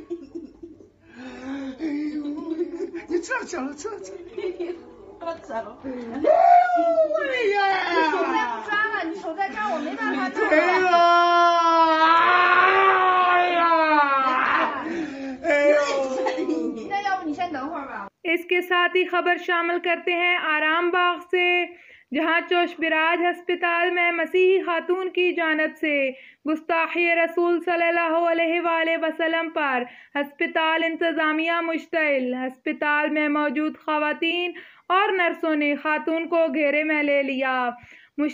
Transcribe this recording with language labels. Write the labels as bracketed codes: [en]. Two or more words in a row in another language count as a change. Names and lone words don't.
[zh] 哎呦！你这讲了。我走了。哎呦！我的呀！你手再不抓了，你手在这儿，我没办法弄。哎呦！那要不你先等会儿吧。 [ur] اس کے ساتھ ہی خبر شامل کرتے ہیں آرام باغ سے، جہاں چوش براج ہسپتال میں مسیحی خاتون کی جانب سے گستاخی رسول [ar] صلی اللہ علیہ وآلہ وسلم [ur] پر ہسپتال انتظامیہ مشتعل۔ ہسپتال میں موجود خواتین اور نرسوں نے خاتون کو گھیرے میں لے لیا۔